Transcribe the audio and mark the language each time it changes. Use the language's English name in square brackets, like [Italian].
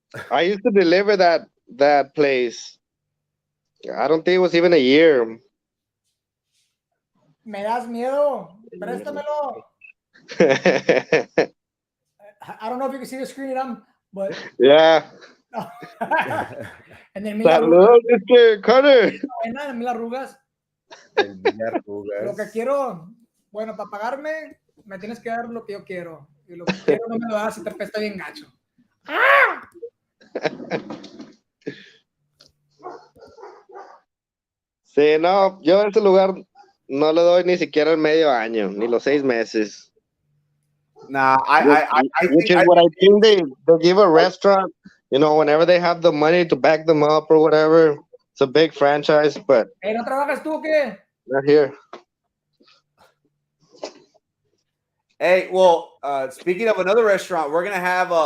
[English] I used to deliver that place. I don't think it was even a year. [Spanish] Me das miedo. Préstamelo. [English] I don't know if you can see the screen, but. Yeah. And then [Spanish] mira, Salud, Mr. Carter. mil arrugas. Lo que quiero, bueno, para pagarme, me tienes que dar lo que yo quiero. Y lo que quiero no me lo das si te apesta bien gacho. Sí, no, yo a ese lugar no le doy ni siquiera el medio año, ni los 6 meses. Nah, [English] Which is what I think they give a restaurant, you know, whenever they have the money to back them up or whatever. It's a big franchise, but [Spanish] Hey, ¿no trabajas tú o qué? [English] not here. Hey, well, speaking of another restaurant, we're gonna have a